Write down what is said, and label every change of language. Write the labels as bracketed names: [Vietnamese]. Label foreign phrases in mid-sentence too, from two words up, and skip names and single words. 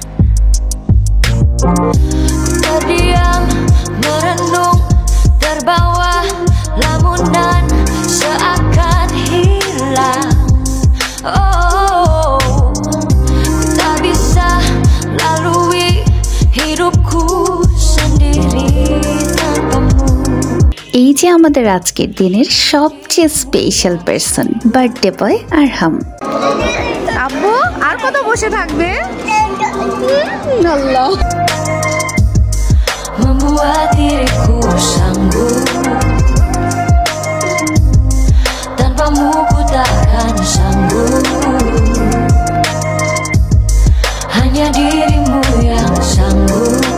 [Indonesian] Terdiam, merenung, terbawa lamunan seakan hilang. Oh, tak bisa lalui hidupku sendiri tanpamu. [Bangla] এই যে আমাদের আজকের দিনের সবচেয়ে [English] special person, birthday boy [Bangla] আরহাম। আব্বু আর কত বসে থাকবে? আল্লাহ, [Indonesian] membuat diriku sanggup, tanpamu ku takkan sanggup. Hanya dirimu yang sanggup.